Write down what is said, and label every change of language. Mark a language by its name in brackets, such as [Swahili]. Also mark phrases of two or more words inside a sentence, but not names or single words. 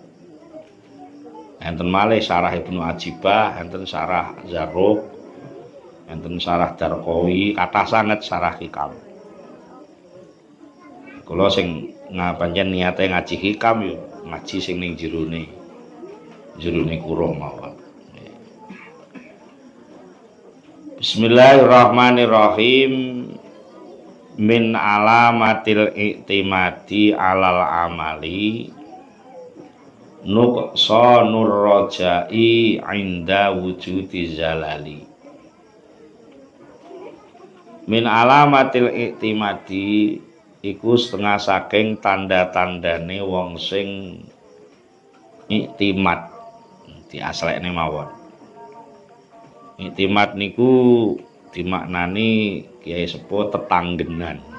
[Javanese] Enten malih sarah Ibnu Ajibah, enten sarah Zarruq, enten sarah Darqawi, kathah sanget sarah hikam. Kula sing pancen niate ngaji hikam yo ngaji sing ning jerone kurung mawon. [Arabic] Bismillahirrahmanirrahim. من علامات الاعتماد على العمل نقصان الرجاء عند وجود الزلل. من علامات الاعتماد [Javanese] iku setengah saking tanda-tandane wong sing iktimat diaslekne mawon. Iktimat niku dimaknani Kiai Sepuh tetanggenan.